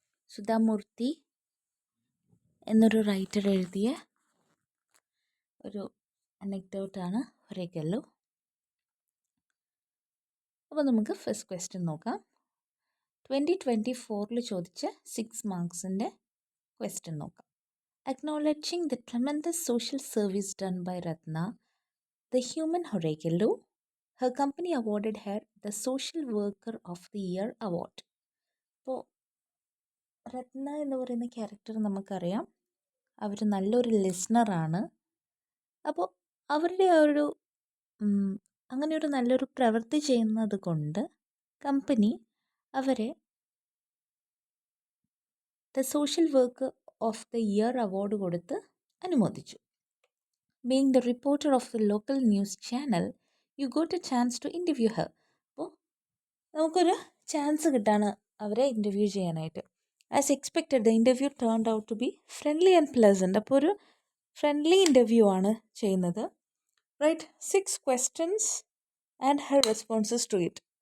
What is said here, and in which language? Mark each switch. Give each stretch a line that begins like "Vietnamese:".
Malayalam: സുധാമൂർത്തി എന്നൊരു റൈറ്റർ എഴുതിയ ഒരു അനെക്ഡോട്ടാണ് ഹൊറേഗല്ലു. അപ്പോൾ നമുക്ക് ഫസ്റ്റ് ക്വസ്റ്റ്യൻ നോക്കാം. 2024 ചോദിച്ച 6 മാർക്സിൻ്റെ ക്വസ്റ്റ്യൻ നോക്കാം.
English: Acknowledging the tremendous social service done by Ratna, the human Horegallu, her company awarded her the Social Worker of the Year award.
Malayalam: അപ്പോൾ രത്ന എന്ന് പറയുന്ന ക്യാരക്ടർ നമുക്കറിയാം, അവർ നല്ലൊരു ലിസ്ണറാണ്. അപ്പോൾ അവരുടെ ആ ഒരു അങ്ങനെ ഒരു നല്ലൊരു പ്രവൃത്തി ചെയ്യുന്നത് കൊണ്ട് കമ്പനി അവരെ the social work of the year award കൊടുത്ത് അനുമോദിച്ചു.
English: Being the reporter of the local news channel, you got a chance to interview her.
Malayalam: അപ്പോൾ നമുക്കൊരു ചാൻസ് കിട്ടാണ് അവരെ ഇൻ്റർവ്യൂ ചെയ്യാനായിട്ട്.
English: As expected the interview turned out to be friendly and pleasant.
Malayalam: അപ്പോൾ ഒരു friendly interview ആണ് ചെയ്യുന്നത്.
English: Write 6 questions and her responses to it.